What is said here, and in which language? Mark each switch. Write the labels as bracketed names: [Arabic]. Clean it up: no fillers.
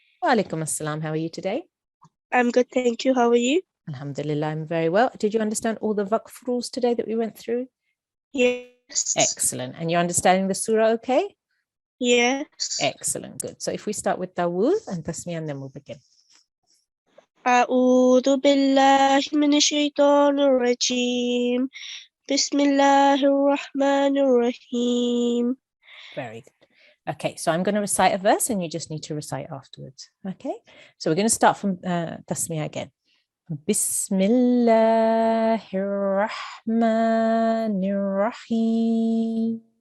[English] Wa alaikum assalam. How are you today? I'm good, thank you. How are you? Alhamdulillah, I'm very well. Did you understand all the waqf rules today that we went through? Yes. Excellent. And you're understanding the surah okay? Yes. Excellent. Good. So if we start with Tawuz and Tasmiyah, and then we'll begin. [Arabic] أعوذ بالله من الشيطان الرجيم. بسم الله الرحمن الرحيم. [English] Very good. Okay, so I'm going to recite a verse and you just need to recite afterwards. Okay, so we're going to start from Tasmiyah again. [Arabic] Bismillahir Rahmanir Rahim.